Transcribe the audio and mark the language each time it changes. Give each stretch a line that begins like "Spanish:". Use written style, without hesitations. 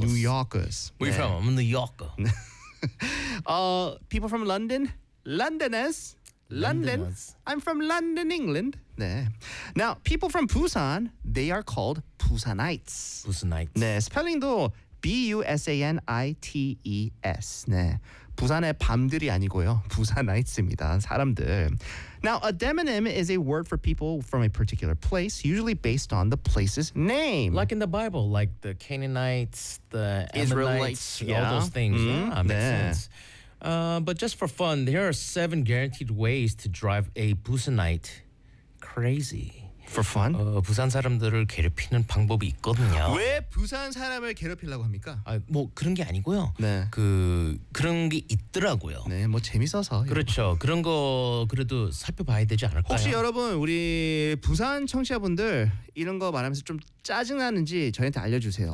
English: New Yorkers. Where are you from? I'm a New Yorker. people from London, Londoners. London. Londoners. I'm from London, England. 네. Now, people from Busan, they are called Busanites. Busanites.
Korean: 네, 스펠링도 B-U-S-A-N-I-T-E-S. 네, 부산의 밤들이 아니고요. Busanites입니다. 사람들.
English: Now, a demonym is a word for people from a particular place, usually based on the place's name. Like in the Bible, like the Canaanites, the Israelites, yeah. All those things. Mm-hmm. Yeah, makes 네. sense. But just for fun, there are 7 guaranteed ways to drive a Busanite crazy. For fun?
Korean: 부산 사람들을 괴롭히는 방법이 있거든요. 왜 부산 사람을 괴롭히려고 합니까? 아, 뭐 그런 게 아니고요. 네. 그런 게 있더라고요. 네, 뭐 재밌어서. 그렇죠. 이런. 그런 거 그래도 살펴봐야 되지 않을까요? 혹시 여러분 우리 부산 청취자분들 이런 거 말하면서 좀 짜증나는지 저희한테 알려주세요.